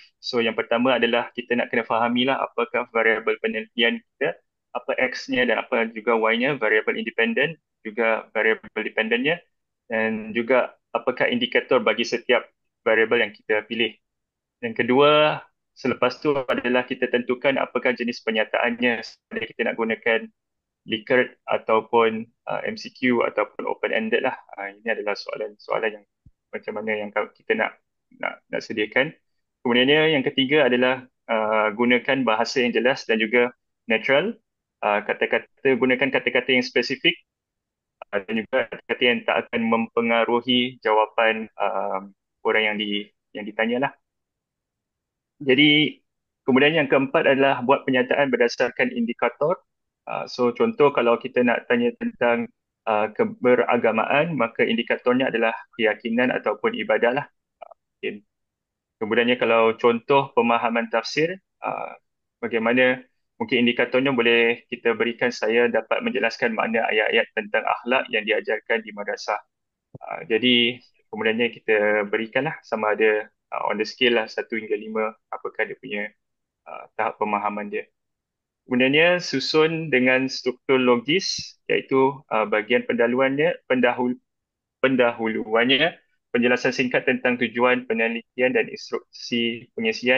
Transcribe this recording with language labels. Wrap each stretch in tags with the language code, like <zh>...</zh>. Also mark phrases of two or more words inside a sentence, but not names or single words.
<ms>So yang pertama adalah kita nak kena fahamilah apakah variabel penilaian kita, apa X-nya dan apa juga Y-nya, variabel independen, juga variabel dependennya, dan juga apakah indikator bagi setiap variabel yang kita pilih. Yang kedua, selepas tu adalah kita tentukan apakah jenis pernyataannya. Sama ada kita nak gunakan Likert ataupun MCQ ataupun open-ended lah. Ini adalah soalan-soalan yang macam mana yang kita nak sediakan. Kemudiannya yang ketiga adalah gunakan bahasa yang jelas dan juga natural. Gunakan kata-kata yang spesifik dan juga kata-kata yang tak akan mempengaruhi jawapan orang yang ditanya lah. Jadi kemudian yang keempat adalah buat pernyataan berdasarkan indikator. So contoh kalau kita nak tanya tentang keberagamaan, maka indikatornya adalah keyakinan ataupun ibadah lah. Okay. Kemudiannya kalau contoh pemahaman tafsir, bagaimana mungkin indikatornya boleh kita berikan, saya dapat menjelaskan makna ayat-ayat tentang akhlak yang diajarkan di madrasah. Jadi kemudiannya kita berikanlah sama ada</ms> <en>on the scale</en> <ms>lah 1 hingga 5, apakah dia punya tahap pemahaman dia. Kemudiannya susun dengan struktur logis, iaitu bahagian pendahuluannya, penjelasan singkat tentang tujuan penelitian dan instruksi pengisian.</ms>